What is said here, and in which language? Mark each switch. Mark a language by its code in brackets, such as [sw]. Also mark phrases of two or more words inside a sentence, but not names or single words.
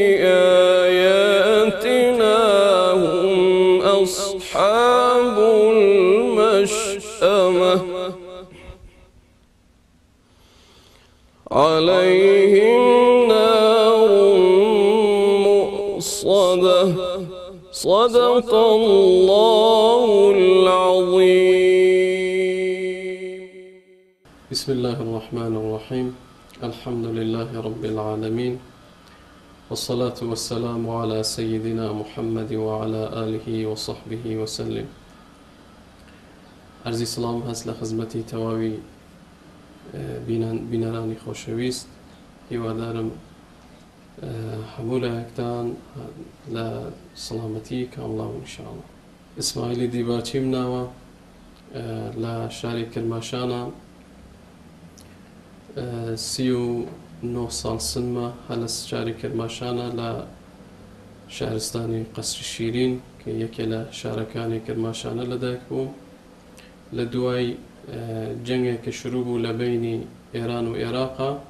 [ar] بآياتنا هم أصحاب المشأمة عليهم نار مؤصدة صدق الله العظيم. بسم الله الرحمن الرحيم. الحمد لله رب العالمين، والصلاة والسلام على سيدنا محمد وعلى آله وصحبه وسلم. [fa] عرض سلام هست لخدمت [sdh] تواوی بینەرانی خۆشەویست. هیوادارم هەموو لایەکتان لە سەلامەتی کامڵاو ئینشاءالله. ئیسماعیلی دیباچی مناوە لە شاری کرماشانە 39 ساڵ سنمە هە لە شاری کرماشانە لە شارستانی قەسری شیرین کە یەکێ لە شارەکانی کرماشانە لەدایک بوو لە دوای جەنگێک کە شروع بوو لە بینی ئێران و عێراقا